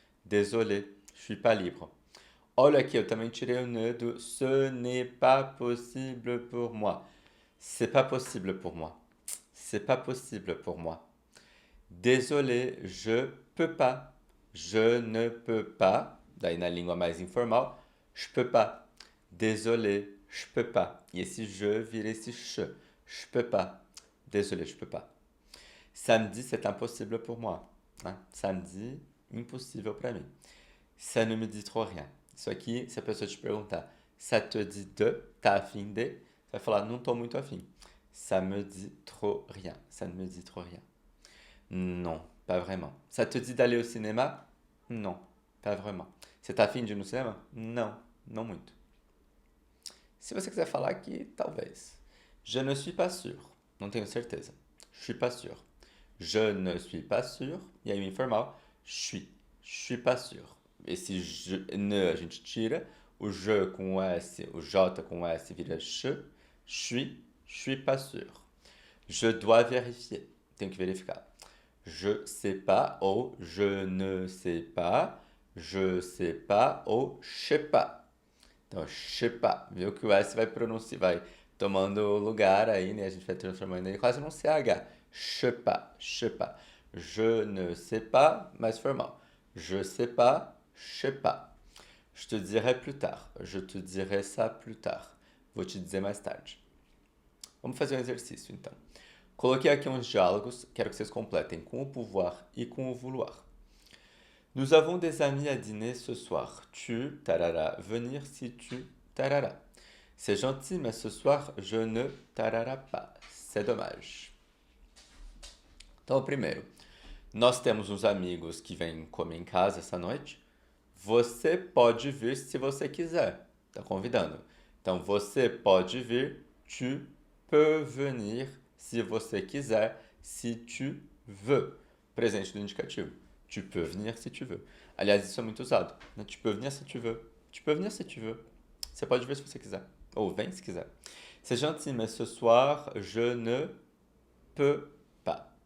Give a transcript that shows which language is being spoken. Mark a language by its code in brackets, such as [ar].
[fr] Désolé, je suis pas libre. [pt] Olha aqui, eu também tirei o ne do [fr] ce n'est pas possible pour moi. C'est pas possible pour moi. C'est pas possible pour moi. Désolé, je peux pas. Je ne peux pas. [pt] Daí na língua mais informal, [fr] je peux pas. Désolé, je peux pas. [pt] E esse je vira esse che. [fr] Je peux pas. Désolé, je peux pas. Samedi, c'est impossible pour moi. Hein? Samedi, [pt] impossível para mim. [fr] Ça ne me dit trop rien. [pt] Isso aqui, se a pessoa te perguntar, [fr] ça te dit de, [pt] tá afim de, você vai falar, não tô muito afim. [fr] Ça me dit trop rien. Ça ne me dit trop rien. Non, pas vraiment. Ça te dit d'aller au cinéma? Non, pas vraiment. [pt] Você tá afim de ir no cinema? Não, não muito. [fr] Se você quiser falar aqui, talvez. Je ne suis pas sûr. [pt] Não tenho certeza. [fr] Je suis pas sûr. Je ne suis pas sûr. [pt] E aí o informal, [fr] suis. Je suis pas sûr. [pt] Esse ne a gente tira. O je com o S, o J com o S vira che. [fr] Je suis pas sûr. Je dois vérifier. [pt] Tenho que verificar. [fr] Je sais pas ou je ne sais pas. Je sais pas ou je sais pas. Então, je sais pas. [pt] Viu que o S vai pronunciar, vai tomando lugar aí, né? A gente vai transformando ele quase num CH. [fr] Je sais pas, je sais pas. Je ne sais pas, mais formal. Je sais pas, je sais pas. Je te dirai plus tard. Je te dirai ça plus tard. [pt] Vou te dizer mais tarde. Vamos fazer um exercício, então. Coloquei aqui uns diálogos, quero que vocês completem com o pouvoir e com o vouloir. [fr] Nous avons des amis à dîner ce soir. Tu, tarara, venir si tu, tarara. C'est gentil, mais ce soir, je ne, tarara pas. C'est dommage. [pt] Então, o primeiro. Nós temos uns amigos que vêm comer em casa essa noite. Você pode vir se você quiser. Está convidando. Então, você pode vir. [fr] Tu peux venir [pt] se você quiser. [fr] Si tu veux. [pt] Presente do indicativo. [fr] Tu peux venir si tu veux. [pt] Aliás, isso é muito usado. Né? [fr] Tu peux venir si tu veux. Tu peux venir si tu veux. [pt] Você pode vir se você quiser. Ou vem se quiser. [fr] C'est gentil, mais ce soir, je ne peux pas.